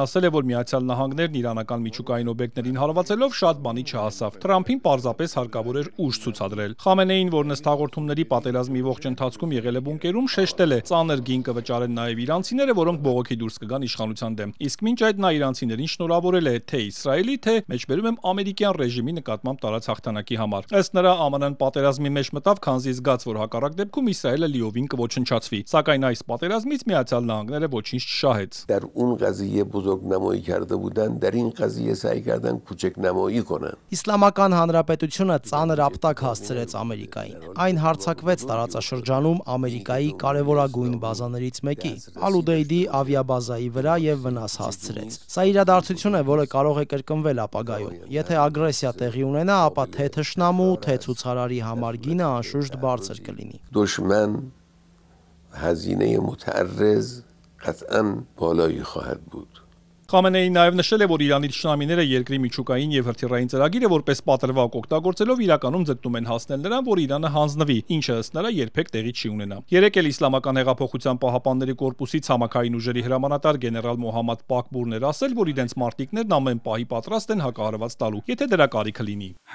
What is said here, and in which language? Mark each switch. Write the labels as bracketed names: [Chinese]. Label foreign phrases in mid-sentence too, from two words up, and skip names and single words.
[Armenian] ասել է, որ Միացյալ Նահանգներն իրանական միջուկային օբյեկտներին հարվածելով շատ բանի չհասավ։ Թրամփին պարզապես հարկավոր էր ուժ ցուցադրել։ Խամենեին, որն ըստ հաղորդումների պատերազմի ողջ ընթացքում եղել է բունկերում, շեշտել է, ծանր գին կվճարեն նաև իրանցիները, որոնք բողոքի դուրս կգան իշխանության դեմ։ Իսկ մինչ այդ նա իրանցիներին շնորհավորել է թե Իսրայելի, թե մեջբերում եմ ամերիկյան ռեժիմի նկատմամբ տարած հաղթանակի համար։ Ըստ նրա, ԱՄՆ-ն պատերազմի մեջ մտավ, քանզի զգաց, որ հակառակ դեպքում Իսրայելը լիովին կոչնչացվի։ Սակայն այս պատերազմից Միացյալ Նահանգները ոչինչ չշահեց։ [Persian] در اون قضیه بزرگنمایی کرده بودن در این قضیه سعی کردن کوچک‌نمایی کنن. [Armenian] Իսլամական Հանրապետությունը ծանր ապտակ հասցրեց Ամերիկային։ Այն հարձակվեց տարածաշրջանում Ամերիկայի կարևորագույն բազաներից մեկի՝ Ալ-Ուդեյդի ավիաբազայի վրա եւ վնաս հասցրեց։ Սա իրադարձություն է, որը կարող է կրկնվել ապագայում։ Եթե ագրեսիա տեղի ունենա, ապա թե թշնամու, թե ցուցարարի համար գինը անշուշտ բարձր կլինի։ [Persian] دشمن هزینه متعرض قطعاً بالایی خواهد بود. [Armenian] Խամենեին նաև նշել է, որ Իրանի թշնամիները երկրի միջուկային եւ հրթիռային ծրագիրը որպես պատրվակ օգտագործելով իրականում ձգտում են հասնել նրան, որ Իրանը հանձնվի, ինչը ըստ նրա երբեք տեղի չի ունենա։ Երեկ էլ Իսլամական հեղափոխության պահապանների կորպուսի ցամաքային ուժերի հրամանատար գեներալ Մոհամմադ Պակբուրն էր ասել, որ իրենց մարտիկներն ամեն պահի պատրաստ են հակահարված տալու, եթե դրա կարիքը լինի։